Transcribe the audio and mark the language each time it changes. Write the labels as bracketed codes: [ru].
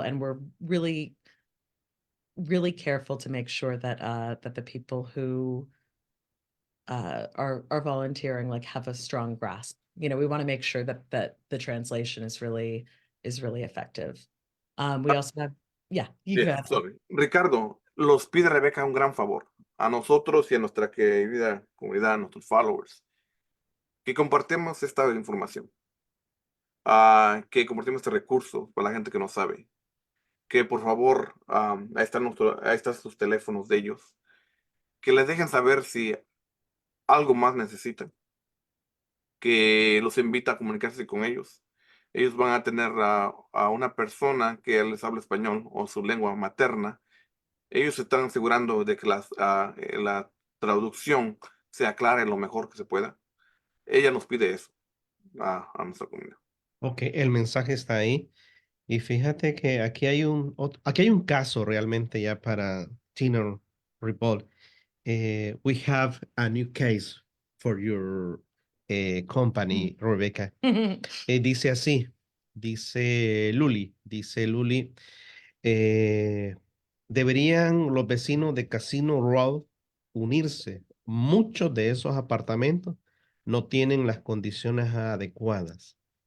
[en] And we're really, really careful to make sure that that the people who are volunteering have a strong grasp. We want to make sure that the translation is really effective. We also have, yeah, you Yeah, go ahead. sorry. [es] Ricardo, los pide Rebeca un gran favor a nosotros y a nuestra querida comunidad, a nuestros followers, que compartamos esta información, que compartimos este recurso para la gente que no sabe, que por favor, ahí están sus teléfonos de ellos, que les dejen saber si algo más necesitan, que los invita a comunicarse con ellos. Ellos van a tener a una persona que les habla español o su lengua materna. Ellos se están asegurando de que la traducción se aclare lo mejor que se pueda. Ella nos pide eso a nuestra comunidad. Ok, el mensaje está ahí. Y fíjate que aquí hay un caso realmente ya para Tenants Revolt. [en] We have a new case for your company, Rebecca. [es] Dice así, dice Luli, eh, deberían los vecinos de Casino Road unirse. Muchos de esos apartamentos no tienen las condiciones adecuadas.